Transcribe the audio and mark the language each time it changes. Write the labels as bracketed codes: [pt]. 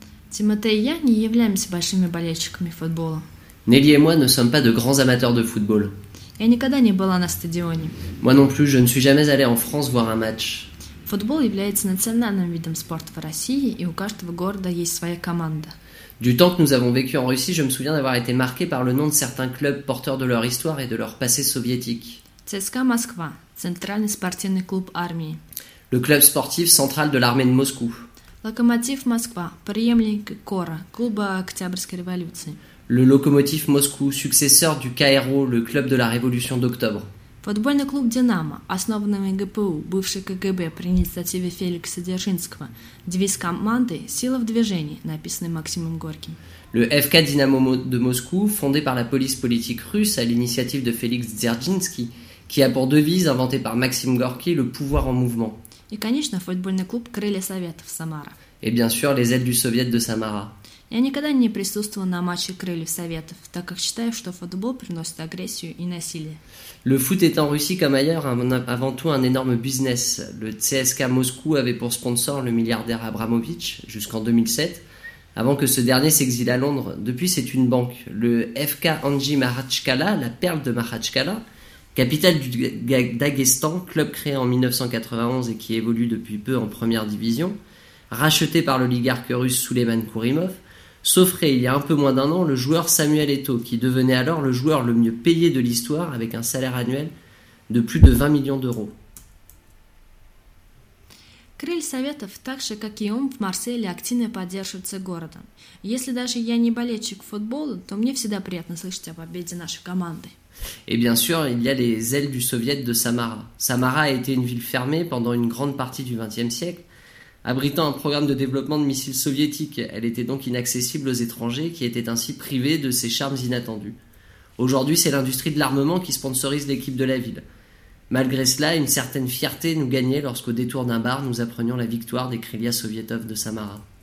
[ru] Тимотей и я не являемся большими болельщиками футбола. [fr] Нелли и moi ne sommes pas de grands amateurs de football. [ru] Я никогда не была на стадионе. [fr] Moi non plus, je ne suis jamais allée en France voir un match. [ru] Футбол является национальным видом спорта в России, и у каждого города есть своя команда. [fr] Du temps que nous avons vécu en Russie, je me souviens d'avoir été marqué par le nom de certains clubs porteurs de leur histoire et de leur passé soviétique. [ru] ЦСКА Москва, центральный спортивный клуб армии. [fr] Le club sportif central de l'armée de Moscou. [ru] Локомотив Москва, преемник КОРа, клуба Октябрьской революции. [fr] Le Locomotiv Moscou, successeur du КРО, le club de la révolution d'octobre. [ru] Футбольный клуб «Динамо», основанный ГПУ, бывший КГБ при инициативе Феликса Дзержинского. Девиз команды «Сила в движении», написанный Максимом Горьким. [fr] Le FK Динамо de Moscou, fondé par la police politique russe à l'initiative de Félix Dzerzhinsky, qui a pour devise, inventé par Максим Горький, le pouvoir en mouvement. [ru] И, конечно, футбольный клуб «Крылья Советов» Самара. [fr] Et bien sûr, les ailes du Soviet de Самара. [ru] Я никогда не присутствовал на матче «Крыльев Советов», так как считаю, что футбол приносит агрессию и насилие. [fr] Le foot est en Russie comme ailleurs avant tout un énorme business. Le CSKA Moscou avait pour sponsor le milliardaire Abramovich jusqu'en 2007, avant que ce dernier s'exile à Londres. Depuis, c'est une banque. Le FK Anji Mahachkala, la perle de Mahachkala, capitale du Daghestan, club créé en 1991 et qui évolue depuis peu en première division, racheté par l'oligarque russe Souleyman Kourimov, s'offrait il y a un peu moins d'un an le joueur Samuel Eto'o, qui devenait alors le joueur le mieux payé de l'histoire avec un salaire annuel de plus de 20 millions d'euros. [ru] Крылья Советов, так же как и ОМ, в Марселе активно поддерживается городом. Если даже я не болельщик футбола, то мне всегда приятно слышать о победе нашей команды. [fr] Et bien sûr, il y a les ailes du Soviet de Самара. Самара a été une ville fermée pendant une grande partie du XXe siècle. Abritant un programme de développement de missiles soviétiques, elle était donc inaccessible aux étrangers qui étaient ainsi privés de ses charmes inattendus. Aujourd'hui, c'est l'industrie de l'armement qui sponsorise l'équipe de la ville. Malgré cela, une certaine fierté nous gagnait lorsqu'au détour d'un bar, nous apprenions la victoire des Krylia Sovietov de Samara.